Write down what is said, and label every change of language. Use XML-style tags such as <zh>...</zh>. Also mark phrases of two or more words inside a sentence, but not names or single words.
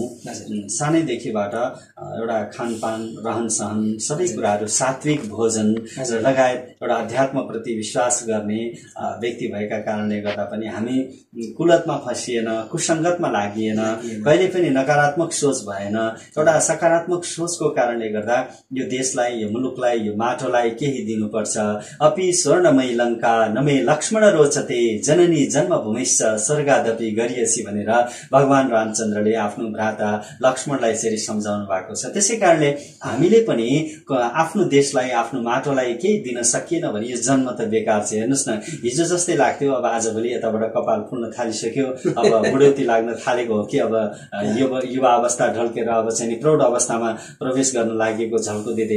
<ne>सानैदेखिबाट एउटा खानपान, रहनसहन सबै कुराहरू सात्विक भोजन लगायत एउटा अध्यात्मप्रति विश्वास गर्ने व्यक्ति भएका कारणले गर्दा पनि हामी कुलतमा फसिएन, कुसङ्गतमा लागिएन, कहिले पनि नकारात्मक सोच भएन। एउटा सकारात्मक सोचको कारणले गर्दा यो देशलाई, यो मुलुकलाई, यो माटोलाई केही दिनुपर्छ।</ne> <sa>अपि स्वर्णमयी लङ्का नमे लक्ष्मण रोचते, जननी जन्मभूमिश्च स्वर्गादपि गरियसी</sa> <ne>भनेर भगवान रामचन्द्रले आफ्नो भ्राता लक्ष्मणलाई यसरी सम्झाउनु भएको छ। त्यसै कारणले हामीले पनि आफ्नो देशलाई, आफ्नो माटोलाई केही दिन सकिएन भने यो जन्म त बेकार छ। हेर्नुहोस् न, हिजो जस्तै लाग्थ्यो, अब आजभोलि यताबाट कपाल फुल्न थालिसक्यो, अब बुढौती लाग्न थालेको हो कि अब युवा अवस्था ढल्केर अब चाहिँ प्रौढ अवस्थामा प्रवेश गर्न लागेको झल्को दिँदैछ।</ne>